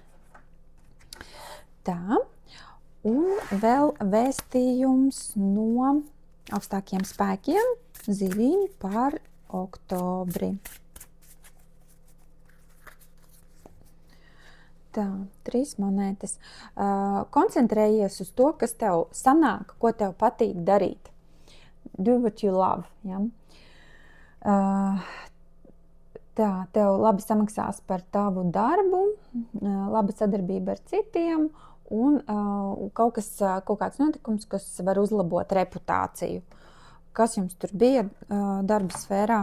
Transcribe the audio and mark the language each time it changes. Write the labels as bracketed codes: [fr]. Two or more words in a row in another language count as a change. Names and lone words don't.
[lv] Tā, un vēl vēstījums no augstākiem spēkiem zivīm par oktobri. Tā, 3 monētas. Koncentrējies uz to, kas tev sanāk, ko tev patīk darīt. [en] Do what you love. [lv] Ja? Tā, tev labi samaksās par tavu darbu, laba sadarbība ar citiem un kaut kāds notikums, kas var uzlabot reputāciju. Kas jums tur bija darba sfērā?